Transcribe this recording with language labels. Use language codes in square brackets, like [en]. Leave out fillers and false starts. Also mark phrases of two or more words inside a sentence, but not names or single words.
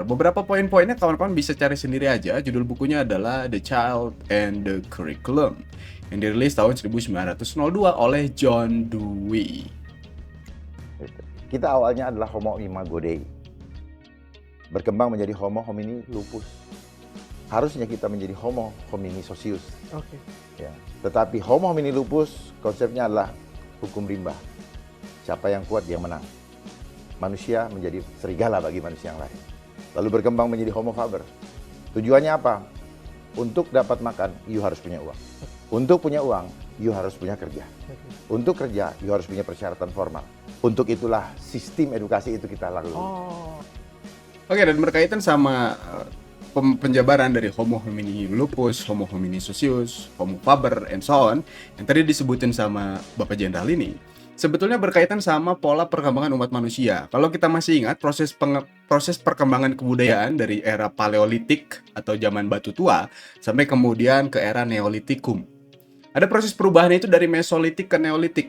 [id] Beberapa poin-poinnya kawan-kawan bisa cari sendiri aja. Judul bukunya adalah The Child and the Curriculum yang dirilis tahun 1902 oleh John Dewey. Kita awalnya adalah [la] Homo imago Dei, [id] berkembang menjadi [la] Homo homini lupus. [id] Harusnya kita menjadi [la] Homo homini socius. [id] Oke. Ya. Tetapi [la] Homo homini lupus [id] konsepnya adalah hukum rimba. Siapa yang kuat dia menang. Manusia menjadi serigala bagi manusia yang lain. Lalu berkembang menjadi [la] Homo faber. [id] Tujuannya apa? Untuk dapat makan, you harus punya uang. Untuk punya uang, you harus punya kerja. Untuk kerja, you harus punya persyaratan formal. Untuk itulah sistem edukasi itu kita lalui. Oke, dan berkaitan sama penjabaran dari [la] Homo homini lupus, Homo homini socius, Homo faber, [en] and so on, [id] yang tadi disebutin sama Bapak Jenderal ini, sebetulnya berkaitan sama pola perkembangan umat manusia. Kalau kita masih ingat proses perkembangan kebudayaan dari era Paleolitik atau zaman batu tua sampai kemudian ke era Neolitikum. Ada proses perubahan itu dari Mesolitik ke Neolitik.